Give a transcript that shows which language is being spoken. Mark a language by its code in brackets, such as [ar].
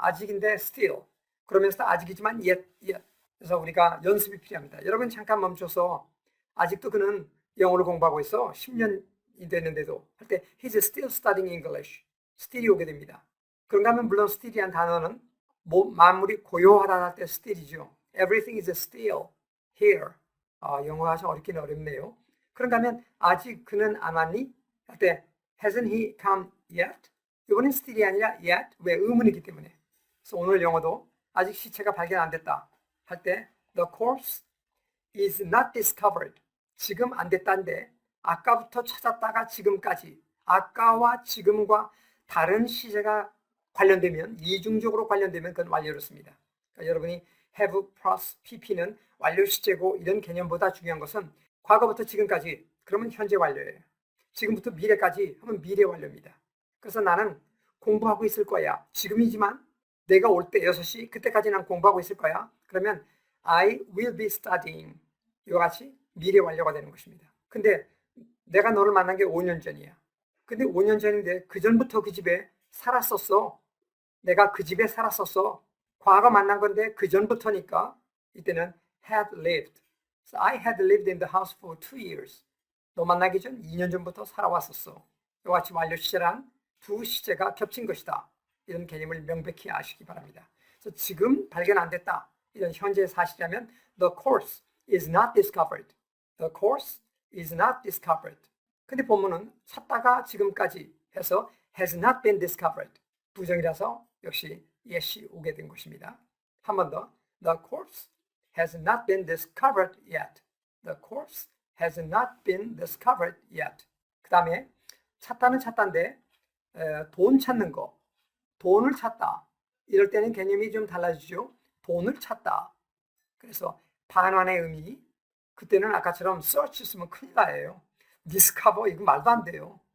[ko] 아직인데 still 그러면서 아직이지만 yet. 그래서 우리가 연습이 필요합니다. 여러분 잠깐 멈춰서 아직도 그는 영어를 공부하고 있어 10년이 됐는데도 할 때 [en] he's still studying English. [ko] still이 오게 됩니다. 그런가 하면 물론 still이란 단어는 만물이 고요하다 할 때 still이죠. [en] Everything is still here. [ko] 영어가 좀 어렵긴 어렵네요. 그런가 하면 아직 그는 안 왔니? 할 때 [en] hasn't he come yet? [ko] 이번엔 still이 아니라 yet. 왜? 의문이기 때문에. 그래서 오늘 영어도 아직 시체가 발견 안 됐다 할 때 [en] the corpse is not discovered. [ko] 지금 안 됐다인데 아까부터 찾았다가 지금까지 아까와 지금과 다른 시제가 관련되면 이중적으로 관련되면 그건 완료를 씁니다. 그러니까 여러분이 have plus pp는 완료 시제고 이런 개념보다 중요한 것은 과거부터 지금까지 그러면 현재 완료예요. 지금부터 미래까지 하면 미래 완료입니다. 그래서 나는 공부하고 있을 거야. 지금이지만 내가 올 때 6시 그때까지 난 공부하고 있을 거야. 그러면 [en] I will be studying. [ko] 이와 같이 미래 완료가 되는 것입니다. 근데 내가 너를 만난 게 5년 전이야. 근데 5년 전인데 그 전부터 그 집에 살았었어. 내가 그 집에 살았었어. 과거 만난 건데 그 전부터니까 이때는 had lived. [en] So I had lived in the house for 2 years. [ko] 너 만나기 전 2년 전부터 살아왔었어. 이와 같이 완료 시제란 두 시제가 겹친 것이다. 이런 개념을 명백히 아시기 바랍니다. 그래서 지금 발견 안 됐다. 이런 현재 사실이라면 [en] the course is not discovered. The course is not discovered. [ko] 근데 본문은 찾다가 지금까지 해서 [en] has not been discovered. [ko] 부정이라서 역시 yes이 오게 된 것입니다. 한 번 더. [en] The course has not been discovered yet. The course has not been discovered yet. [ko] 그 다음에 찾다는 찾다인데 돈 찾는 거. 돈을 찾다. 이럴 때는 개념이 좀 달라지죠. 돈을 찾다. 그래서 반환의 의미. 그때는 아까처럼 search 쓰면 큰일 나요. discover 이거 말도 안 돼요.